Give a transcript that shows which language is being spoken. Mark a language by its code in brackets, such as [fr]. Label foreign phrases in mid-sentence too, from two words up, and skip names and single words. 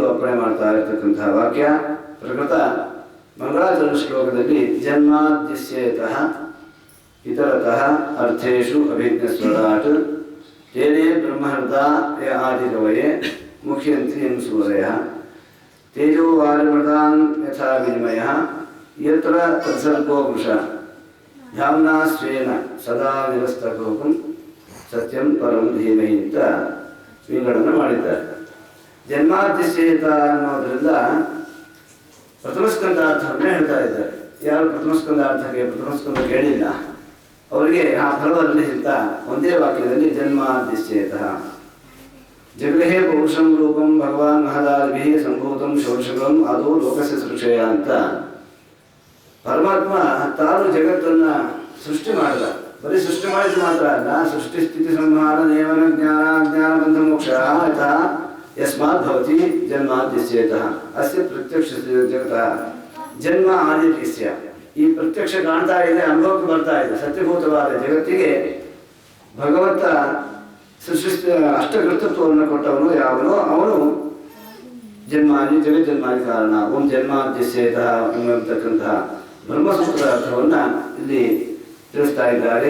[kn] ಅರ್ಪಣೆ ಮಾಡ್ತಾ ಇರತಕ್ಕಂತಹ ವಾಕ್ಯ ಪ್ರಕೃತ ಮಂಗಳಾಚರಣ ಶ್ಲೋಕದಲ್ಲಿ [sa] ಜನ್ಮಾದ್ಯಸ್ಯೇತಃ ಇತರತಃ ಅರ್ಥೇಷು ಅಭಿಜ್ಞಸ್ವರಾಟ್ ತೇನೇ ಬ್ರಹ್ಮಹೃದ ಆದಿಕವಯೇ ಮುಖ್ಯಂತಿ ಸೂರ್ಯ ತೇಜೋ ವಾರಿಮೃತಾನ್ ಯಥಾ ವಿನಿಮಯ ಯತ್ರ ತತ್ಸರ್ಗೋ ವೃಷ ಧಾಮ್ನಾ ಸ್ವೇನ ಸದಾ ನಿರಸ್ತಕೋಪಂ ಸತ್ಯಂ ಪರಂ ಧೀಮಹಿ [kn] ಅಂತ ವಿಂಗಡಣೆ ಮಾಡಿದ್ದಾರೆ. ಜನ್ಮಾದ್ಯಸ್ಯೇತ ಅನ್ನೋದರಿಂದ ಪ್ರಥಮ ಸ್ಕಂದಾರ್ಥವನ್ನೇ ಹೇಳ್ತಾ ಇದ್ದಾರೆ. ಯಾರು ಪ್ರಥಮ ಸ್ಕಂದ ಕೇಳಿಲ್ಲ ಅವರಿಗೆ ಆ ಫಲದಲ್ಲಿ ಅಂತ ಒಂದೇ ವಾಕ್ಯದಲ್ಲಿ [sa] ಜನ್ಮಾದ್ಯಸ್ಯೇತ ಜಗೇ ಪೌರುಷಂ ರೂಪಂ ಭಗವಾನ್ ಮಹದಾದಿಭಿ ಸಂಭೂತಂ ಷೋಡಶಕಂ [kn] ಅದು [sa] ಲೋಕಸ್ಯ ಸೃಕ್ಷಯ [kn] ಅಂತ. ಪರಮಾತ್ಮ ತಾನು ಜಗತ್ತನ್ನ ಸೃಷ್ಟಿ ಮಾಡಿದ. ಬರೀ ಸೃಷ್ಟಿ ಮಾಡಿದ ಮಾತ್ರ ಅಲ್ಲ, ಸೃಷ್ಟಿ ಸ್ಥಿತಿ ಸಂಹಾರ ನೇಮನ ಜ್ಞಾನ ಬಂಧ ಮೋಕ್ಷ [sa] ಯಥಾ ಯಸ್ಮಾತ್ ಭವತಿ ಜನ್ಮಾದ್ಯಸ್ಯೇತಃ ಅಸ್ಯ ಪ್ರತ್ಯಕ್ಷ ಜಗತಃ ಜನ್ಮ ಆದಿತ್ಯಸ್ಯ. [kn] ಈ ಪ್ರತ್ಯಕ್ಷ ಕಾಣ್ತಾ ಇದೆ, ಅನುಭವಕ್ಕೆ ಬರ್ತಾ ಇದೆ ಸತ್ಯಭೂತವಾದ ಜಗತ್ತಿಗೆ ಭಗವಂತ ಸೃಷ್ಟಿ ಅಷ್ಟಕರ್ತೃತ್ವವನ್ನು ಕೊಟ್ಟವನು ಯಾವನೋ ಅವನು ಜಗಜ್ಜನ್ಮಾದಿ ಕಾರಣ. ಓಂ ಜನ್ಮಾದ್ಯಸ್ಯೇತ ಅನ್ನತಕ್ಕಂತಹ ಬ್ರಹ್ಮಸೂತ್ರ ಅರ್ಥವನ್ನು ಇಲ್ಲಿ ತಿಳಿಸ್ತಾ ಇದ್ದಾರೆ.